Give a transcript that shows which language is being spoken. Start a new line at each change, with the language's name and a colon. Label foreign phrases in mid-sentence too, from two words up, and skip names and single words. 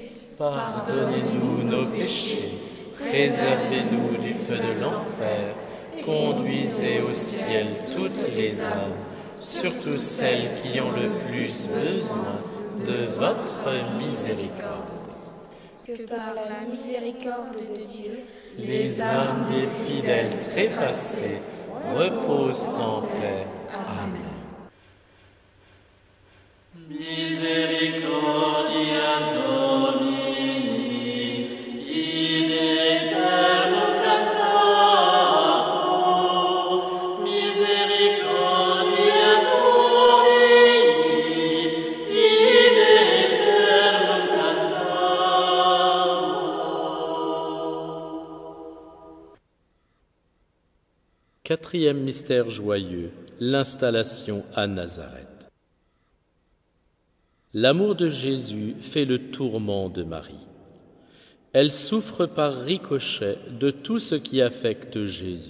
French: pardonnez-nous nos péchés, préservez-nous du feu de l'enfer, conduisez au ciel toutes les âmes, surtout celles qui ont le plus besoin de votre miséricorde. que par la miséricorde de Dieu, Les âmes des fidèles trépassés reposent en paix. Amen.
Latin: Misericordias Domini, in aeternum cantabor, misericordias Domini, in aeternum cantabor.
French: Quatrième mystère joyeux, l'installation à Nazareth. L'amour de Jésus fait le tourment de Marie. Elle souffre par ricochet de tout ce qui affecte Jésus.